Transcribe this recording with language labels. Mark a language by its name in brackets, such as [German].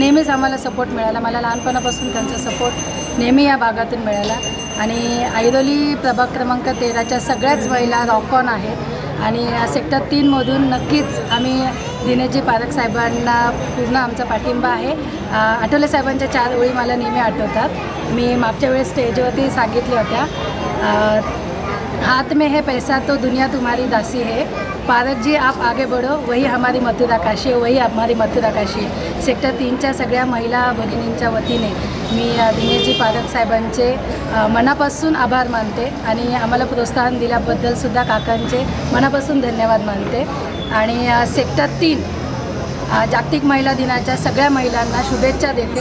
[Marathi] नेहमीच आम्हाला सपोर्ट मिळाला, मला लहानपणापासून त्यांचा सपोर्ट नेहमी या भागातून मिळाला। आणि ऐरोली प्रभाग क्रमांक 13च्या सगळ्याच महिला रॉकॉन आहेत आणि सेक्टर 3मधून नक्कीच आम्ही दिनेशजी पारख साहेबांना पूर्ण आमचा पाठिंबा आहे। आठवले साहेबांच्या 4 ओळी मला नेहमी आठवतात। मी मागच्या वेळेस स्टेजवरती सांगितल्या होत्या, [Hindi] हाथ में है पैसा तो दुनिया तुम्हारी दासी है, पारख जी आप आगे बढ़ो, वही हमारी मथुरा काशी है, वही हमारी मथुरा काशी है। [Marathi] सेक्टर 3च्या सगळ्या महिला भगिनींच्या वतीने मी दिनेशजी पारख साहेबांचे मनापासून आभार मानते आणि आम्हाला प्रोत्साहन दिल्याबद्दल सुद्धा काकांचे मनापासून धन्यवाद मानते। आणि सेक्टर 3 जागतिक महिला दिनाच्या सगळ्या महिलांना शुभेच्छा देते।